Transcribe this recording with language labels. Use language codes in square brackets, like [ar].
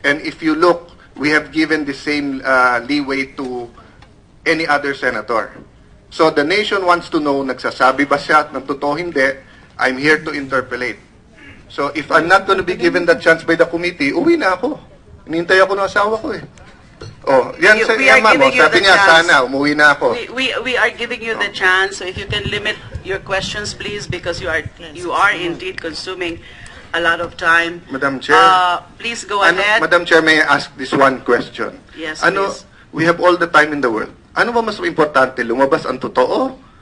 [en] And if you look, we have given the same leeway to any other senator. So the nation wants to know, [tl] nagsasabi ba siya ng totoo hindi? [en] I'm here to interpolate. So if I'm not going to be given that chance by the committee, [tl] uwi na ako. Hinintay ako ng asawa ko eh. Oh, yan sa ma'am, sabi niya sana, umuwi na ako. [en] We are giving you the chance, so if you can limit your questions, please, because you are indeed consuming a lot of time. Madam Chair, please go ahead. Madam Chair, may I ask this one question? Yes, please. We have all the time in the world. [tl] Ano ba mas importante, lumabas ang totoo?